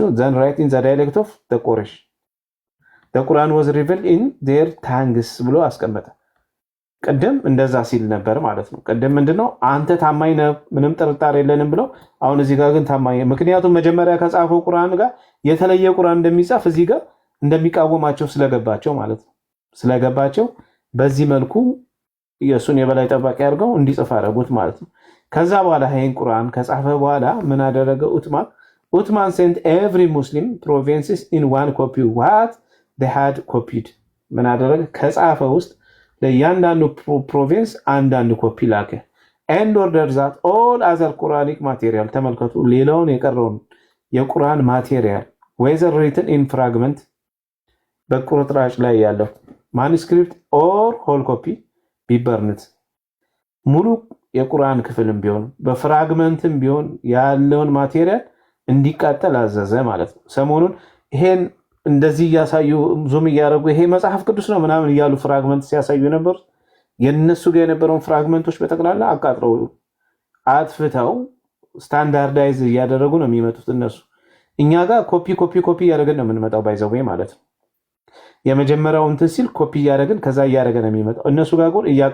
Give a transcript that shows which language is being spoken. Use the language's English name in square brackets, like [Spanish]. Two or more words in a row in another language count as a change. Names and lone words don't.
[English] then write in the dialect of the Quraysh the Quran was revealed in their tongues [Amharic] ብሎ አስቀመጠ። ቅድም እንደዛ ሲል ነበር ማለት ነው። ቅድም ምንድነው አንተ ታማኝ ነህ ምንም ጥርጣሬ የለንም ብለው፣ አሁን እዚህ ጋር ግን ታማኝ ምክንያቱም መጀመሪያ ከጻፈው ቁርአን ጋር የተለየ ቁርአን እንደሚጻፍ እዚህ ጋር እንደሚቃወማቸው ስለገባቸው ማለት ነው። ስለገባቸው በዚህ መልኩ የሱን የበላይ ጠባቂ አድርገው እንዲጽፍ አደረጉት ማለት ነው። ከዛ በኋላ ይሄን ቁርአን ከጻፈ በኋላ ምን አደረገ ኡትማን [English] sent every Muslim provinces in one copy what they had copied [Amharic] ምን አደረገ ከጻፈ ውስጥ ለእያንዳንዱ ፕሮቪንስ አንዳንድ ኮፒ ላከ [English] and ordered that all other Quranic material [Amharic] ተመልከቱ ሌላውን የቀረውን የቁርአን ማቴሪያል [English] whether written in fragment [Amharic] በቁርጥራጭ ላይ ያለው ማኑስክሪፕት [English] or whole copy be burnt [Amharic] ሙሉ የቁርአን ክፍልም ቢሆን በፍራግመንትም ቢሆን ያለውን ማቴሪያል እንዲቃጠል አዘዘ ማለት ነው። ሰሞኑን ይሄን እንደዚህ እያሳዩ ዙም እያደረጉ ይሄ መጽሐፍ ቅዱስ ነው ምናምን እያሉ ፍራግመንት ሲያሳዩ ነበር። የነሱ ጋር የነበረውን ፍራግመንቶች በጠቅላላ አቃጥለው አጥፍተው ስታንዳርዳይዝ እያደረጉ ነው የሚመጡት እነሱ። እኛ ጋር ኮፒ እያደረግን ነው የምንመጣው ባይዘው ማለት ነው። የመጀመሪያው እንትን ሲል ኮፒ እያደረግን ከዛ እያደረገ ነው የሚመጣው። እነሱ ጋር ግን